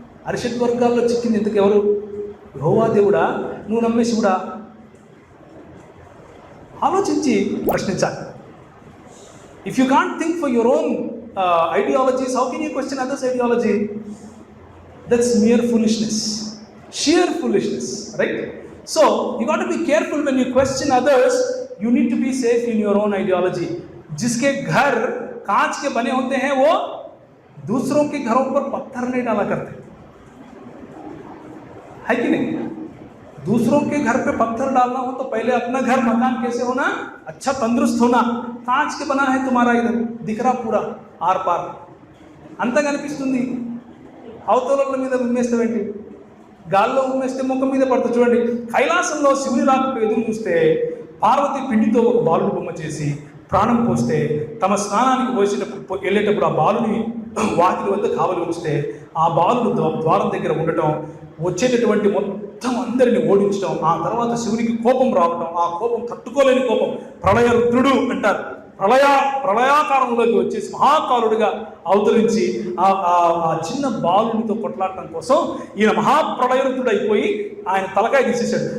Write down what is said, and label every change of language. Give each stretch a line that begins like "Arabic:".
Telugu: అరిషత్ వర్గాల్లో చిక్కింది ఇంతకు ఎవరు? యెహోవా దేవుడా, నువ్వు నమ్మే శివుడా? ఆలోచించి ప్రశ్నించాలి.
English: If you can't think for your own ideologies, how can you question others ideology? That's mere foolishness, sheer foolishness, right? So you got to be careful when you question others. You need to be safe in your own ideology.
Hindi: जिसके घर कांच के बने होते हैं वो दूसरों के घरों पर पत्थर नहीं डाला करते, है कि नहीं? दूसरों के घर पे पत्थर डालना हो तो पहले अपना घर मकान कैसे होना? अच्छा तंदुरुस्त होना. कांच के बना है तुम्हारा, इधर दिख रहा पूरा आर पार,
Telugu: అంతా కనిపిస్తుంది. అవతల మీద ఉమ్మేస్తావేంటి? గాల్లో ఉమ్మేస్తే ముఖం మీద పడుతుంది. చూడండి, కైలాసంలో శివుని రాకకు ఎదురు చూస్తే పార్వతి పిండితో ఒక బాలుడు బొమ్మ చేసి ప్రాణం పోస్తే, తమ స్నానానికి వెళ్ళేటప్పుడు ఆ బాలుని వాకిలి వద్ద కావలి ఉంచితే, ఆ బాలుడు ద్వారం దగ్గర ఉండటం, వచ్చేటటువంటి మొత్తం అందరిని ఓడించడం, ఆ తర్వాత శివునికి కోపం రావటం, ఆ కోపం తట్టుకోలేని కోపం, ప్రళయ రుద్రుడు అంటారు, ప్రళయాకారంలోకి వచ్చేసి మహాకారుడిగా అవతరించి ఆ చిన్న బాలునితో కొట్లాడటం కోసం ఈయన మహాప్రళయరుద్రుడు అయిపోయి ఆయన తలకాయ తీసేశాడు.